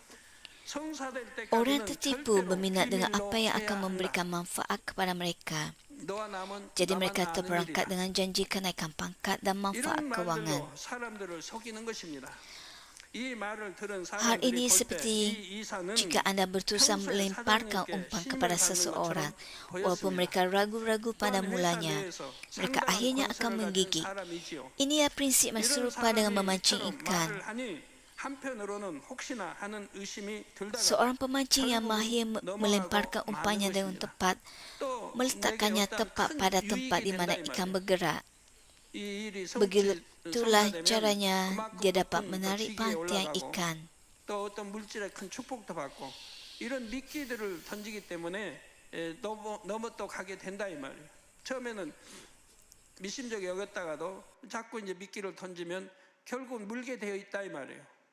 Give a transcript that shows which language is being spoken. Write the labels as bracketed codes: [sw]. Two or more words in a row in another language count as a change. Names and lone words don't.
[ms] Orang tertipu berminat dengan apa yang akan memberikan manfaat kepada mereka. [ko] 너와 남은 [ms] Jadi mereka [ko] 나만 아는 [ms] terperangkap [ko] 일이다. [ms] dengan janji kenaikan pangkat dan manfaat [ko] 이런 [ms] kewangan. [ko] 말들로 사람들을 속이는 것입니다. 이 말을 들은 [ms] Hal [ko] 사람들이 [ms] ini [ko] 볼 때 [ms] seperti [ko] 이 이사는 [ms] jika anda berusaha [ko] 평소에 [ms] melemparkan [ko] 사장님께 [ms] umpan [ko] 신임을 [ms] kepada [ko] 받는 [ms] seseorang, [ko] 것처럼 [ms] walaupun [ko] 보였습니다. [ms] mereka ragu-ragu pada [ko] 또한 회사 [ms] mulanya, [ko] 내에서 [ms] mereka [ko] 상당한 [ms] akhirnya [ko] 권세를 [ms] akan [ko] 가진 [ms] menggigit. [ko] 사람이지요. [ms] Inilah prinsip yang [ko] 이런 [ms] serupa dengan [ko] 사람이 [ms] memancing [ko] 이처럼 [ms] ikan. [ko] 말을 하니 한편으로는 혹시나 하는 의심이 들다가 [ms] Seorang pemancing yang mahir melemparkan [ko] 넘어가고 [ms] umpannya [ko] 마는 [ms] dengan [ko] 것입니다. [ms] tepat, [ko] 또 [ms] meletakkannya [ko] 내게 어떤 [ms] tepat [ko] 큰 [ms] pada [ko] 유익이 [ms] tempat di mana [ko] 된다 이 [ms] ikan [ko] 말이에요. [ms] bergerak. [ko] 이 일이 [ms] Begitulah [ko] 성사되면 [ms] caranya [ko] 그만큼 [ms] dia dapat [ko] 높은 [ms] menarik [ko] 직위에 [ms] perhatian [ko] 올라가고 [ms] ikan. [ko] 또 어떤 물질의 큰 축복도 받고 이런 미끼들을 던지기 때문에 넘어 또 가게 된다 이 말이에요. 처음에는 미심쩍게 여겼다가도 자꾸 이제 미끼를 던지면 결국 물게 되어 있다 이 말이에요.